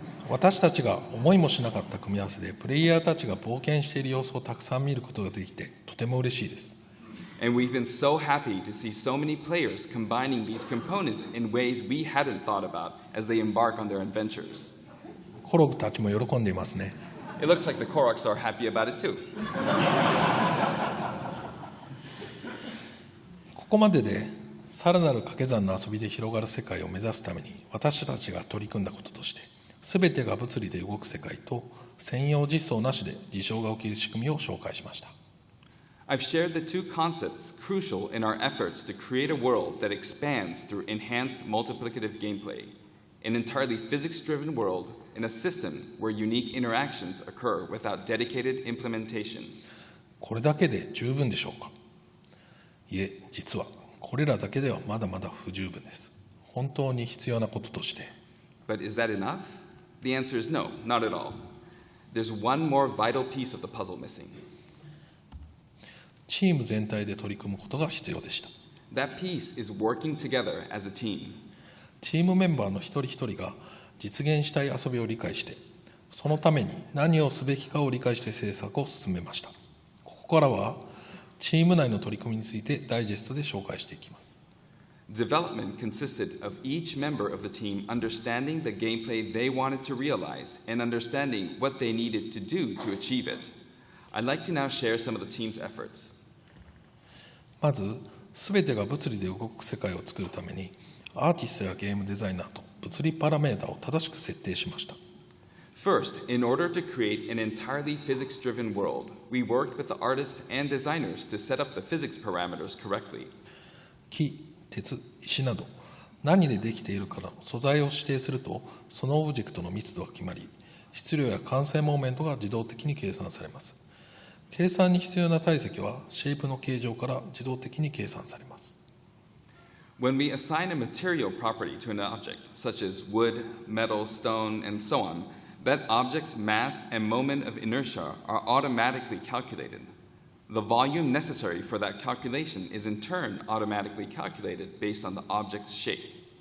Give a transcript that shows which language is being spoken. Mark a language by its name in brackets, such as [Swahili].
[Japanese] 私たちが思いもしなかった組み合わせで、プレイヤーたちが冒険している様子をたくさん見ることができて、とても嬉しいです。 [English] And we've been so happy to see so many players combining these components in ways we hadn't thought about as they embark on their adventures. [Japanese] コログたちも喜んでいますね。 [English] It looks like the Koroks are happy about it too. [Japanese] ここまでで、さらなる掛け算の遊びで広がる世界を目指すために、私たちが取り組んだこととして、すべてが物理で動く世界と専用実装なしで事象が起きる仕組みを紹介しました。 [English] I've shared the two concepts crucial in our efforts to create a world that expands through enhanced multiplicative gameplay, an entirely physics-driven world in a system where unique interactions occur without dedicated implementation. [Japanese] これだけで十分でしょうか？いえ、実はこれらだけではまだまだ不十分です。本当に必要なこととして。 [English] But is that enough? The answer is no, not at all. There's one more vital piece of the puzzle missing. [Japanese] チーム全体で取り組むことが必要でした。 [English] That piece is working together as a team. [Japanese] チームメンバーの一人一人が実現したい遊びを理解して、そのために何をすべきかを理解して制作を進めました。ここからはチーム内の取り組みについてダイジェストで紹介していきます。 [English] Development consisted of each member of the team understanding the gameplay they wanted to realize and understanding what they needed to do to achieve it. I'd like to now share some of the team's efforts. [Japanese] まず、すべてが物理で動く世界を作るために、アーティストやゲームデザイナーと物理パラメータを正しく設定しました。 [English] First, in order to create an entirely physics-driven world, we worked with the artists and designers to set up the physics parameters correctly. [Japanese] 木、鉄、石など何でできているかの素材を指定すると、そのオブジェクトの密度が決まり、質量や完成モーメントが自動的に計算されます。計算に必要な体積はシェイプの形状から自動的に計算されます。 [English] When we assign a material property to an object, such as wood, metal, stone, and so on, that object's mass and moment of inertia are automatically calculated. The volume necessary for that calculation is in turn automatically calculated based on the object's shape.